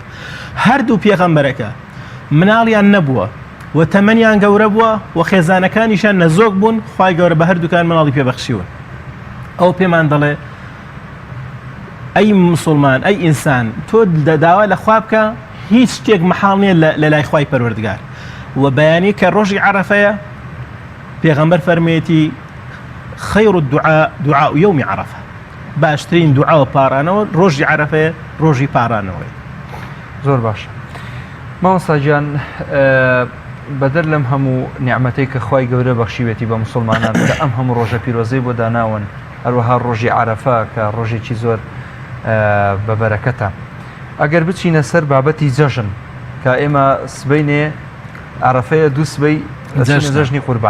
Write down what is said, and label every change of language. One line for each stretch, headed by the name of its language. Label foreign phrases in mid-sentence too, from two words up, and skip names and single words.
Central Kurdish: هەردوو پێغەمبەرەکە مناڵیان نەبووە و تەمەنیان گەورە بووە و خێزانەکانیشان نەزۆک بوون، خوای گەورە بە هەردووکان مناڵی پێبەخشیون. ئەو پێمان دەڵێ ئەی موسڵمان ئەی ئینسان تۆ داوا لە خوا بکە هیچ شتێک مەحاڵ نییە لە لای خوای پەروەردگار. و بەیانی کە ڕۆژی عەرەفەیە پێغەمبەر فەرمێتی
Arabic: خەیر الدعاء دعاء يوم عرفة،
Central Kurdish: باشترین دوعا و پارانەوە ڕۆژی عەرەفەیە، ڕۆژی پارانەوەی. زۆر باشە مامۆستا گیان، بەدەر لەم هەموو نیعمەتەی کە خوای گەورە بەخشیوێتی بە موسڵمانان کە ئەم هەموو ڕۆژە پیرۆزەی بۆ داناون، هەروەها ڕۆژی عەرەفە کە ڕۆژێکی زۆر بەبەرەکەتە، ئەگەر بچینە سەر بابەتی جەژن کە ئێمە سبەینێ عەرەفەیە دوو سبەی جەژنی قوربان.